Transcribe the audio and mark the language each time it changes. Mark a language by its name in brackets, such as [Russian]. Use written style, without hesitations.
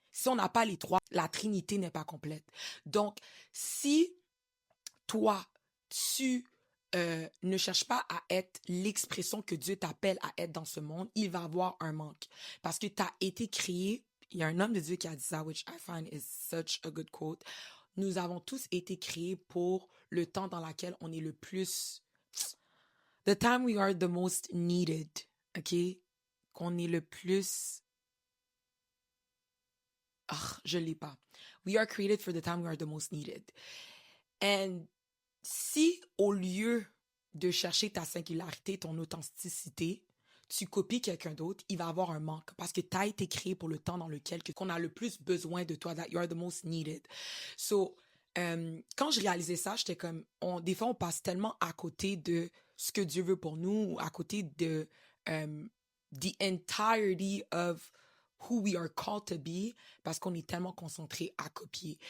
[French] Si on n'a pas les trois, la Trinité n'est pas complète. Donc, si toi, tu ne cherches pas à être l'expression que Dieu t'appelle à être dans ce monde, il va avoir un manque. Parce que tu as été créé, il y a un homme de Dieu qui a dit ça, [English] which I find is such a good quote. [French] Nous avons tous été créés pour le temps dans lequel on est le plus... [English] The time we are the most needed, OK? [French] Qu'on est le plus... je l'ai pas. [English] We are created for the time we are the most needed. [French] And si au lieu de chercher ta singularité, ton authenticité, tu copies quelqu'un d'autre, il va avoir un manque parce que tu as été créé pour le temps dans lequel qu'on a le plus besoin de toi, [English] that you are the most needed. [French] So, quand je réalisais ça, j'étais comme, des fois, on passe tellement à côté de ce que Dieu veut pour nous, à côté de [English] the entirety of who we are called to be, [French] parce qu'on est tellement concentré à copier.